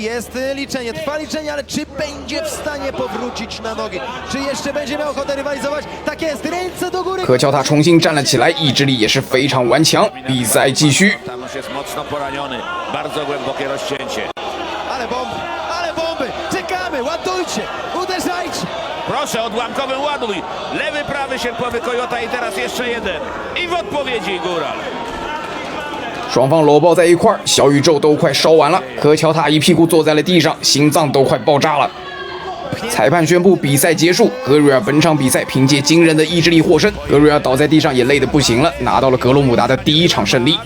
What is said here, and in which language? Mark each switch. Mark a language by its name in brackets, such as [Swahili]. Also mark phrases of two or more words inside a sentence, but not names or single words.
[Polish] Jest liczenie, trwa liczenie, ale czy będzie w stanie powrócić na nogi? Czy jeszcze będzie miał ochotę rywalizować? Tak jest, ręce do góry. [Chinese] 柯乔塔重新站了起来，意志力也是非常顽强。比赛继续。 [Polish] Tam już jest mocno poraniony. Bardzo głębokie rozcięcie. Ale bomby! Czekamy, ładujcie, uderzajcie! Proszę, odłamkowy ładuj. Lewy, prawy sierpowy Coyote i teraz jeszcze jeden. I w odpowiedzi Góral. [Chinese] 双方搂抱在一块儿，小宇宙都快烧完了。柯乔塔一屁股坐在了地上，心脏都快爆炸了。裁判宣布比赛结束，格瑞尔本场比赛凭借惊人的意志力获胜。格瑞尔倒在地上也累得不行了，拿到了格鲁姆达的第1场胜利。